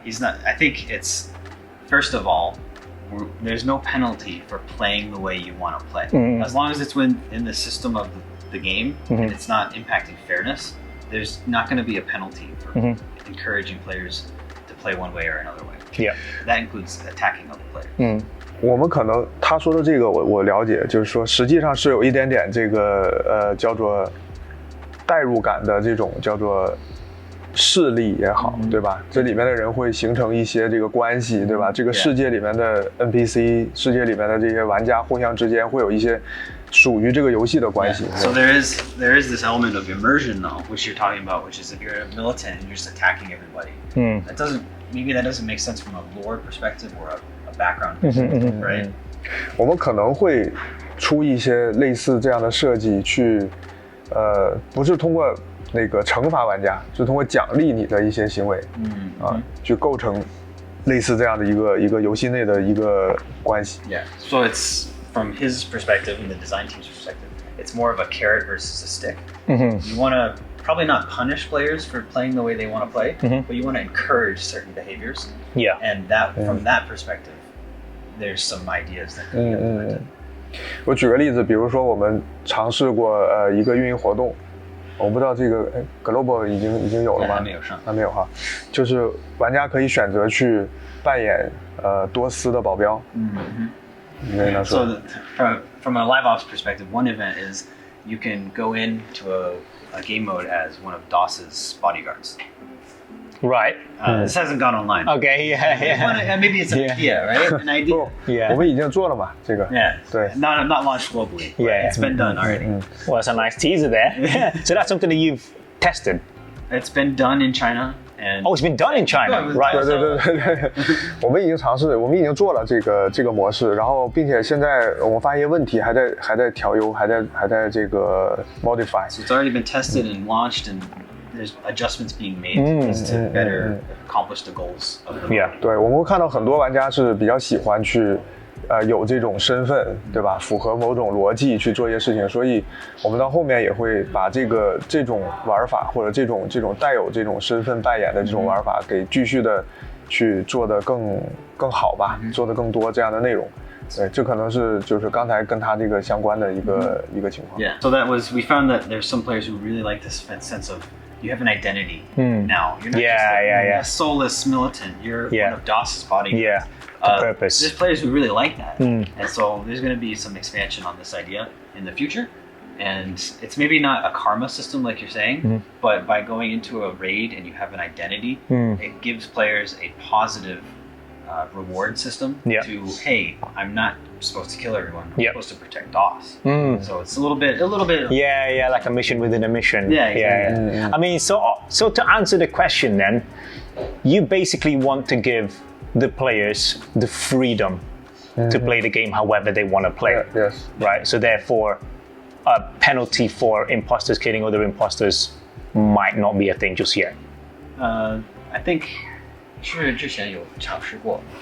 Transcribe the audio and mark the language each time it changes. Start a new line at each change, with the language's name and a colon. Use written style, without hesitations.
English: He's not, I think it's, first of all, there's no penalty for playing the way you want to play. As long as it's in the system of the game and it's not impacting fairness, there's not going to be a penalty for encouraging players to play one way or another way. Yeah. That includes attacking other players.
Chinese: 我们可能他说的这个我了解，就是说实际上是有一点点这个叫做代入感的这种叫做势力也好，对吧？这里面的人会形成一些这个关系，对吧？这个世界里面的 NPC， 世界里面的这些玩家互相之间会有一些属于这个游戏的关系。
English: So there is this element of immersion though, which you're talking about, which is if you're a militant and you're just attacking everybody. That doesn't make sense from a lore perspective or a background perspective, right?
Chinese: 我们可能会出一些类似这样的设计去。不是通过那个惩罚玩家，是通过奖励你的一些行为，去构成类似这样的一个游戏内的一个关系。
English: Yeah. So it's from his perspective and the design team's perspective. It's more of a carrot versus a stick. You want to probably not punish players for playing the way they want to play, but you want to encourage certain behaviors. Yeah. And that from that perspective, there's some ideas that can be implemented.
Chinese: 我举个例子，比如说我们尝试过一个运营活动，我不知道这个Global 已经有了吗？还没有上，还没有哈。就是玩家可以选择去扮演多斯的保镖。你跟他说。
English: So from a live ops perspective, one event is you can go into a game mode as one of DOS's bodyguards. Right. This hasn't gone online. Okay. Yeah. Maybe it's an idea, right? An idea. Yeah.
Chinese: 我们已经做了嘛，这个。
English: Yeah.
Chinese: 对。
English: Not launched globally. Yeah. It's been done already. Well, that's a nice teaser there. So that's something that you've tested. It's been done in China. And it's been done in China, right?
Chinese: 对，我们已经尝试，我们已经做了这个模式，然后并且现在我们发现一些问题，还在调优，还在这个 modify.
English: So it's already been tested and launched, and there's adjustments being made to better accomplish the goals of the Yeah.
Chinese: 对，我们会看到很多玩家是比较喜欢去。有这种身份，对吧？符合某种逻辑去做一些事情，所以我们到后面也会把这种玩法或者这种带有这种身份扮演的这种玩法，给继续的去做得更好吧，做得更多这样的内容。对，这可能是就是刚才跟他这个相关的一个情况。
English: Yeah. So we found that there's some players who really like this sense of you have an identity now. You're not just a soulless militant. You're one of DOS's bodyguards. Yeah. Purpose. There's players who really like that, and so there's going to be some expansion on this idea in the future. And it's maybe not a karma system like you're saying, but by going into a raid and you have an identity, it gives players a positive reward system to, hey, I'm not supposed to kill everyone. I'm supposed to protect DOS. So it's a little bit. Yeah, like a mission within a mission. Yeah, exactly. I mean, so to answer the question, then, you basically want to give the players the freedom to play the game however they want to play. Yes. Right. So therefore, a penalty for imposters killing other imposters might not be a thing just yet. I think
Chinese: 是之前有尝试过。